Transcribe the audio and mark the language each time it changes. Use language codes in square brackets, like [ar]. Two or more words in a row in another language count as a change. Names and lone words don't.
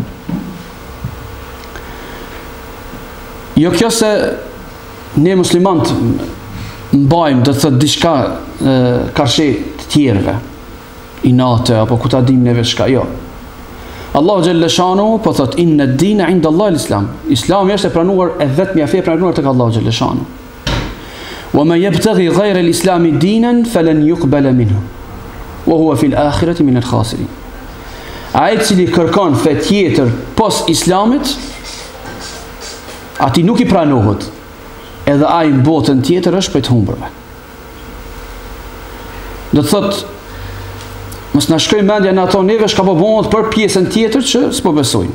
[sq] Jo kjo se ne muslimanët mbajmë, do të thotë diçka karshe të tjerëve, inate apo ku ta dim neve çka, jo. [ar] الله جل شأنه [sq] po thot [ar] إن الدين عند الله الإسلام. [sq] Islami është e pranuar e vetmja fe e pranuar tek [ar] الله جل شأنه. ومن يبتغ غير الإسلام دينا فلن يقبل منه وهو في الآخرة من الخاسرين. [sq] Ai cili kërkon fe tjetër pos islamit, ati nuk I pranohet, edhe ai në botën tjetër është prej të humbërve. Do të thot, mos na shkojë mendja në ato neve shka po bëhet për pjesën tjetër që s'po besojnë.